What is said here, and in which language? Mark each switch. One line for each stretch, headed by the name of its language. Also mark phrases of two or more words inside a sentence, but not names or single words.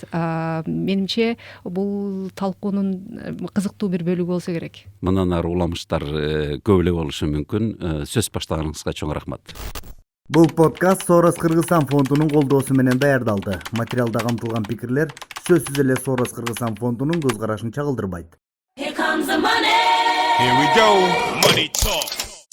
Kyrgyz: Менимче бул талкуунун кызыктуу бир бөлүгү болсо керек. Мындан ары уламыштар көп эле болушу мүмкүн. Сөз баштаганыңызга чоң рахмат. Бул подкаст Соорос Кыргызстан фондунун колдоосу менен даярдалды. Материалда камтылган пикирлер сөзсүз эле Соорос Кыргызстан фондунун көз карашын чагылдырбайт.
English: Here comes the money. Here we go. Money talk.